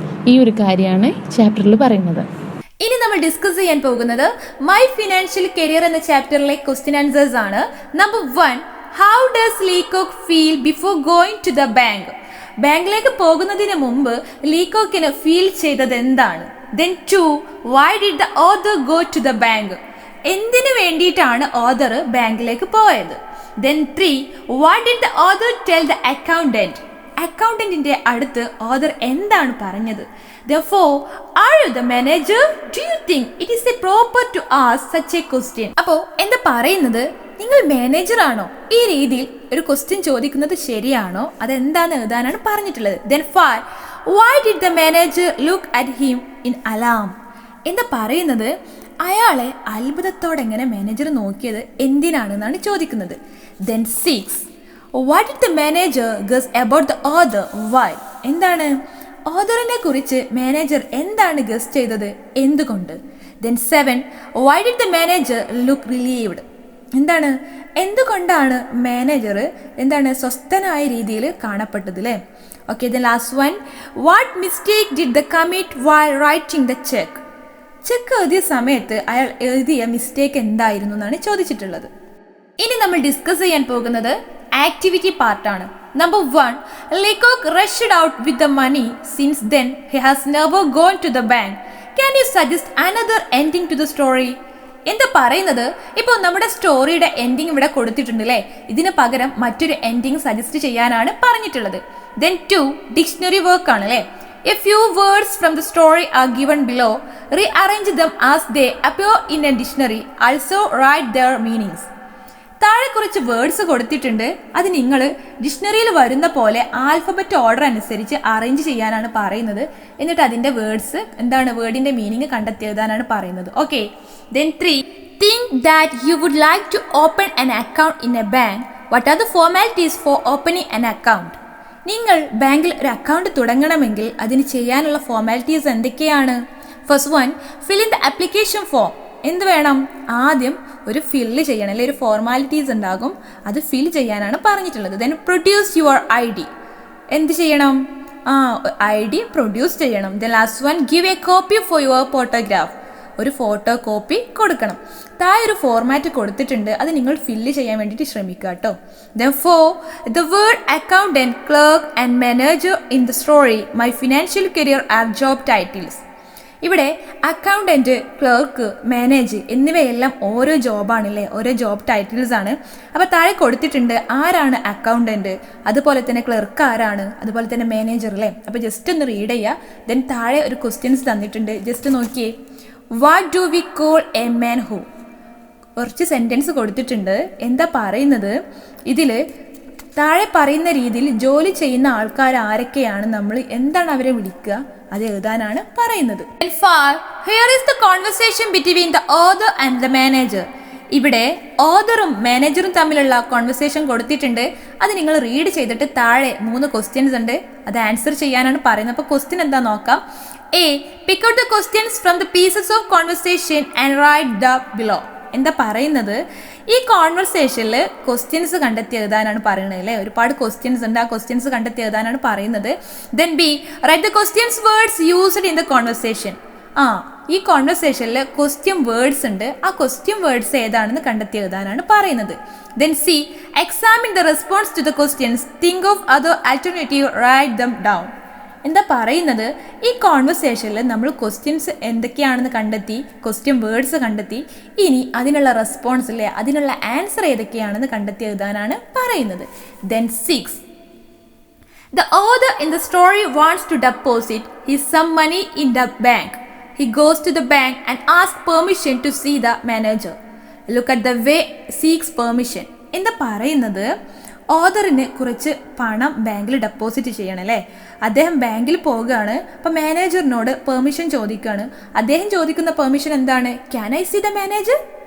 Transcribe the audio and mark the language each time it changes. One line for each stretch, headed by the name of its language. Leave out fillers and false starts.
Malayalam: ഈ ഒരു കാര്യമാണ് ചാപ്റ്ററിൽ പറയുന്നത്. ഇനി നമ്മൾ ഡിസ്കസ് ചെയ്യാൻ പോകുന്നത് മൈ ഫിനാൻഷ്യൽ കരിയർ എന്ന ചാപ്റ്ററിലെ ക്വസ്റ്റ്യൻ ആൻസേഴ്സ് ആണ്.
English: Number 1, how does Leacock feel before going to the bank?
Malayalam: ബാങ്കിലേക്ക് പോകുന്നതിന് മുമ്പ് ലീകോക്കിന് ഫീൽ ചെയ്തത് എന്താണ്?
English: Then 2, why did the author go to the bank?
Malayalam: എന്തിനു വേണ്ടിയിട്ടാണ് ഓഥർ ബാങ്കിലേക്ക് പോയത്?
English: Then 3, what did the author tell the accountant?
Malayalam: അക്കൗണ്ടന്റിന്റെ അടുത്ത് ഓഥർ എന്താണ് പറഞ്ഞത്?
English: Therefore, are you the manager? Do you think it is proper to ask such a question?
Malayalam: അപ്പോൾ എന്താ പറയുന്നത്, നിങ്ങൾ മാനേജർ ആണോ? ഈ രീതിയിൽ ഒരു ക്വസ്റ്റ്യൻ ചോദിക്കുന്നത് ശരിയാണോ? അതെന്താന്ന് എഴുതാനാണ് പറഞ്ഞിട്ടുള്ളത്.
English: Then 5, why did the manager look at him in alarm?
Malayalam: എന്താ പറയുന്നത്, അയാളെ അത്ഭുതത്തോടെ എങ്ങനെ മാനേജർ നോക്കിയത് എന്തിനാണെന്നാണ് ചോദിക്കുന്നത്.
English: Then 6, what did the manager guess about the author? Why?
Malayalam: എന്താണ് ഓഥറിനെ കുറിച്ച് മാനേജർ എന്താണ് ഗസ് ചെയ്തത്, എന്തുകൊണ്ട്?
English: Then 7, why did the manager look relieved?
Malayalam: എന്താണ് എന്തുകൊണ്ടാണ് മാനേജർ സ്വസ്ഥനായ രീതിയിൽ കാണപ്പെട്ടത് അല്ലേ.
English: Okay, then last one, what mistake did the commit while writing the cheque?
Malayalam: Check എഴുതിയ സമയത്ത് അയാൾ എഴുതിയ മിസ്റ്റേക്ക് എന്തായിരുന്നു എന്നാണ് ചോദിച്ചിട്ടുള്ളത്. ഇനി നമ്മൾ ഡിസ്കസ് ചെയ്യാൻ പോകുന്നത് ആക്ടിവിറ്റി പാർട്ടാണ്.
English: Number 1, Leacock rushed out with the money. Since then he has never gone to the bank. Can you suggest another ending to the story?
Malayalam: എന്താ പറയുന്നത്, ഇപ്പോൾ നമ്മുടെ സ്റ്റോറിയുടെ എൻഡിങ് ഇവിടെ കൊടുത്തിട്ടുണ്ട് അല്ലേ, ഇതിന് പകരം മറ്റൊരു എൻഡിങ് സജസ്റ്റ് ചെയ്യാനാണ് പറഞ്ഞിട്ടുള്ളത്.
English: Then 2,
Malayalam: ഡിക്ഷണറി വർക്ക് ആണ് അല്ലേ.
English: A few words from the story are given below. Rearrange them as they appear in a dictionary. Also write their meanings.
Malayalam: താഴെ കുറച്ച് വേർഡ്സ് കൊടുത്തിട്ടുണ്ട്, അത് നിങ്ങൾ ഡിക്ഷണറിയിൽ വരുന്ന പോലെ ആൽഫബറ്റ് ഓർഡർ അനുസരിച്ച് അറേഞ്ച് ചെയ്യാനാണ് പറയുന്നത്. എന്നിട്ട് അതിൻ്റെ വേർഡ്സ് വേർഡിൻ്റെ മീനിങ് കണ്ടെത്തി എഴുതാനാണ് പറയുന്നത്.
English: Okay, then 3, think that you would like to open an account in a bank. What are the formalities for opening an account?
Malayalam: നിങ്ങൾ ബാങ്കിൽ ഒരു അക്കൗണ്ട് തുടങ്ങണമെങ്കിൽ അതിന് ചെയ്യാനുള്ള ഫോർമാലിറ്റീസ് എന്തൊക്കെയാണ്?
English: First 1, fill in the application form.
Malayalam: എന്ത് വേണം, ആദ്യം ഒരു ഫില്ല് ചെയ്യണം അല്ലെ, ഒരു ഫോർമാലിറ്റീസ് ഉണ്ടാകും, അത് ഫിൽ ചെയ്യാനാണ് പറഞ്ഞിട്ടുള്ളത്.
English: Then produce your ID.
Malayalam: എന്ത് ചെയ്യണം, ID പ്രൊഡ്യൂസ് ചെയ്യണം.
English: Then last 1, give a copy for your photograph.
Malayalam: ഒരു ഫോട്ടോ കോപ്പി കൊടുക്കണം. താഴെ ഒരു ഫോർമാറ്റ് കൊടുത്തിട്ടുണ്ട്, അത് നിങ്ങൾ ഫില്ല് ചെയ്യാൻ വേണ്ടിയിട്ട് ശ്രമിക്കുക കേട്ടോ.
English: Then 4, the word accountant, clerk and manager in the story my financial career are job titles.
Malayalam: ഇവിടെ അക്കൗണ്ടൻറ്റ്, ക്ലർക്ക്, മാനേജ് എന്നിവയെല്ലാം ഓരോ ജോബാണല്ലേ, ഓരോ ജോബ് ടൈറ്റിൽസ് ആണ്. അപ്പോൾ താഴെ കൊടുത്തിട്ടുണ്ട് ആരാണ് അക്കൗണ്ടൻറ്റ്, അതുപോലെ തന്നെ ക്ലർക്ക് ആരാണ്, അതുപോലെ തന്നെ മാനേജർ അല്ലേ. അപ്പോൾ ജസ്റ്റ് ഒന്ന് റീഡ് ചെയ്യുക. ദെൻ താഴെ ഒരു ക്വസ്റ്റ്യൻസ് തന്നിട്ടുണ്ട്, ജസ്റ്റ് നോക്കിയേ.
English: What do we call a man who?
Malayalam: കുറച്ച് സെൻറ്റൻസ് കൊടുത്തിട്ടുണ്ട്. എന്താ പറയുന്നത്, ഇതിൽ താഴെ പറയുന്ന രീതിയിൽ ജോലി ചെയ്യുന്ന ആൾക്കാർ ആരൊക്കെയാണ്, നമ്മൾ എന്താണ് അവരെ വിളിക്കുക, അത് എഴുതാനാണ് പറയുന്നത്.
English: Here is the conversation between the author and the manager.
Malayalam: ഇവിടെ ഓഥറും മാനേജറും തമ്മിലുള്ള കോൺവെർസേഷൻ കൊടുത്തിട്ടുണ്ട്, അത് നിങ്ങൾ റീഡ് ചെയ്തിട്ട് താഴെ 3 ക്വസ്റ്റ്യൻസ് ഉണ്ട്, അത് ആൻസർ ചെയ്യാനാണ് പറയുന്നത്. അപ്പോൾ ക്വസ്റ്റ്യൻ എന്താ നോക്കാം.
English: A, pick out the questions from the pieces of conversation and write the below.
Malayalam: എന്താ പറയുന്നത്, ഈ കോൺവെർസേഷനിൽ ക്വസ്റ്റ്യൻസ് കണ്ടെത്തി എഴുതാനാണ് പറയുന്നത് അല്ലേ. ഒരുപാട് ക്വസ്റ്റ്യൻസ് ഉണ്ട്, ആ ക്വസ്റ്റ്യൻസ് കണ്ടെത്തി എഴുതാനാണ് പറയുന്നത്.
English: Then B, write the questions words used in the conversation.
Malayalam: ഈ കോൺവെർസേഷനിൽ ക്വസ്റ്റ്യൻ വേർഡ്സ് ഉണ്ട്, ആ ക്വസ്റ്റ്യൻ വേർഡ്സ് ഏതാണെന്ന് കണ്ടെത്തി എഴുതാനാണ് പറയുന്നത്.
English: Then C, examine the response to the questions, think of other alternative, write them down.
Malayalam: എന്താ പറയുന്നത്, ഈ കോൺവെർസേഷനിൽ നമ്മൾ ക്വസ്റ്റ്യൻസ് എന്തൊക്കെയാണെന്ന് കണ്ടെത്തി, ക്വസ്റ്റ്യൻ വേർഡ്സ് കണ്ടെത്തി, ഇനി അതിനുള്ള റെസ്പോൺസ് അല്ലേ, അതിനുള്ള ആൻസർ ഏതൊക്കെയാണെന്ന് കണ്ടെത്തി എഴുതാനാണ് പറയുന്നത്.
English: Then 6, the author in the story wants to deposit his some money in the bank. He goes to the bank and asks permission to see the manager. Look at the way seeks permission.
Malayalam: എന്താ പറയുന്നത്, ഓഥറിന് കുറച്ച് പണം ബാങ്കിൽ deposit ചെയ്യണം അല്ലേ. അദ്ദേഹം ബാങ്കിൽ പോവുകയാണ്, അപ്പോൾ മാനേജറിനോട് പെർമിഷൻ ചോദിക്കുകയാണ്. അദ്ദേഹം ചോദിക്കുന്ന പെർമിഷൻ എന്താണ്,
English: Can I see the manager?